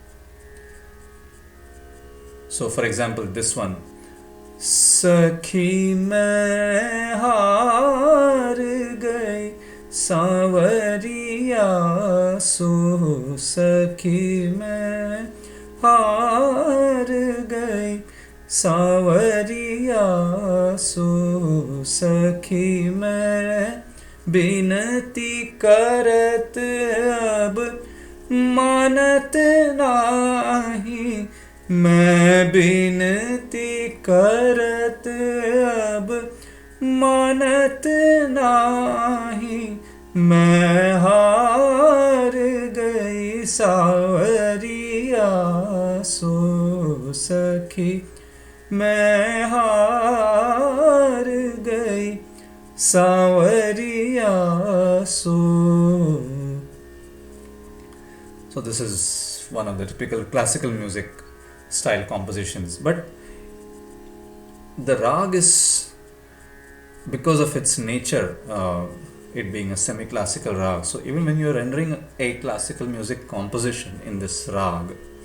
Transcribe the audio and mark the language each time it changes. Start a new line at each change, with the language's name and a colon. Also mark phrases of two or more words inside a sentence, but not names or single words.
English: So for example, this one,
Hindi: सखी मैं हार गई सांवरिया सो, सखी मैं हार गई सांवरिया सो, सखी मैं बिनती करत अब मानत नाही, मैं बिनती करत अब मानत नाही, मैं हार गई सावरिया सो, सखी मैं हार गई सांवरिया सो.
English: So this is one of the typical classical music style compositions, but the rag is, because of its nature, it being a semi-classical rag, so even when you are rendering a classical music composition in this rag,